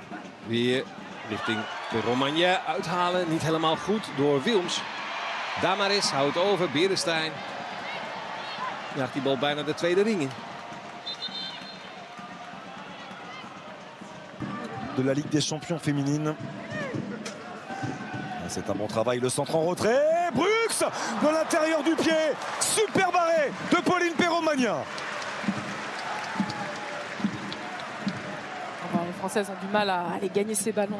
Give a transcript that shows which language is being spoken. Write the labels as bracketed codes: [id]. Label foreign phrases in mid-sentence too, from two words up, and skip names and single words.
[nl] Weer richting de Romagné uithalen. Niet helemaal goed door Wilms. Damaris houdt over, Beresteyn. Jaagt die bal bijna de tweede ring in. [fr] De la Ligue des Champions féminine. C'est un bon travail, le centre en retrait. Brux de l'intérieur du pied. Super barré de Pauline Perromagnan. Les Françaises ont du mal à aller gagner ces ballons.